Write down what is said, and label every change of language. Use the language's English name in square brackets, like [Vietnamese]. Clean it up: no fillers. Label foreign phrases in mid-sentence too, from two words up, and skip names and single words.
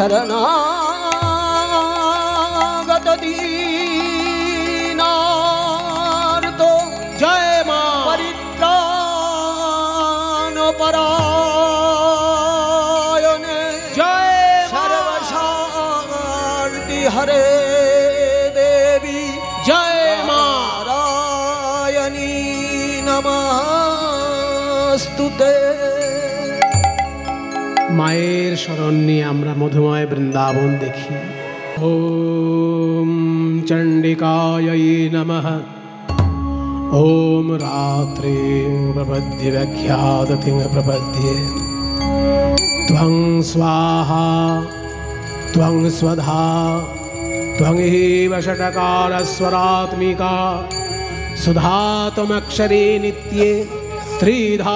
[Sanskrit] শরণাগত দীনার্ত জয় মা পরিত্রাণ পরায়ণে, জয় সর্বশান্তি হরে দেবী, জয় মা নারায়ণী নমস্তুতে। [Bangla] মায়ের শরণ নিয়ে আমরা মধুময় বৃন্দাবন দেখি। [Sanskrit] ওম चण्डिकायै नमः। ॐ रात्रिं प्रपद्ये व्याख्यातिं प्रपद्ये। त्वं स्वाहा त्वं स्वधा त्वं एव षट्कारस्वरात्मिका सुधा त्वमक्षरे नित्ये त्रिधा